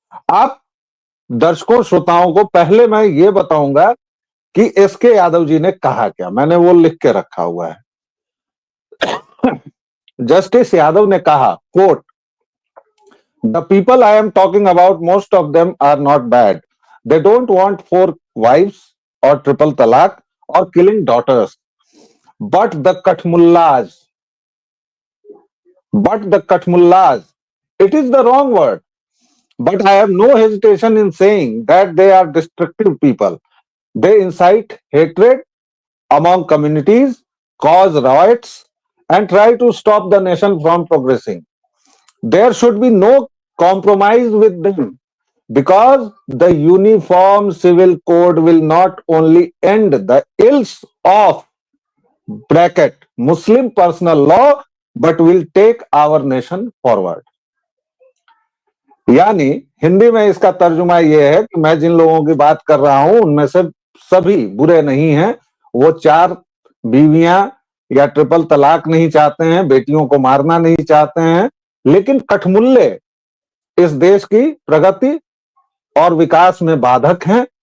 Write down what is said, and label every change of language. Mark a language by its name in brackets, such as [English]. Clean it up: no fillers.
[Hindi] आप दर्शकों, श्रोताओं को पहले मैं ये बताऊंगा कि एसके यादव जी ने कहा क्या। मैंने वो लिख के रखा हुआ है। जस्टिस यादव ने कहा, [English] Quote, the people I am talking about, most of them are not bad. They don't want 4 wives or triple talaq or killing daughters. But the Kathmullas, but the Kashmullas, it is the wrong word. But I have no hesitation in saying that they are destructive people. They incite hatred among communities, cause riots, and try to stop the nation from progressing. There should be no compromise with them because the Uniform Civil Code will not only end the ills of bracket Muslim personal law but will take our nation forward. [Hindi] यानी हिंदी में इसका तर्जुमा यह है कि मैं जिन लोगों की बात कर रहा हूं उनमें से सभी बुरे नहीं हैं। वो 4 बीवियां या ट्रिपल तलाक नहीं चाहते हैं, बेटियों को मारना नहीं चाहते हैं, लेकिन कठमुल्ले इस देश की प्रगति और विकास में बाधक हैं।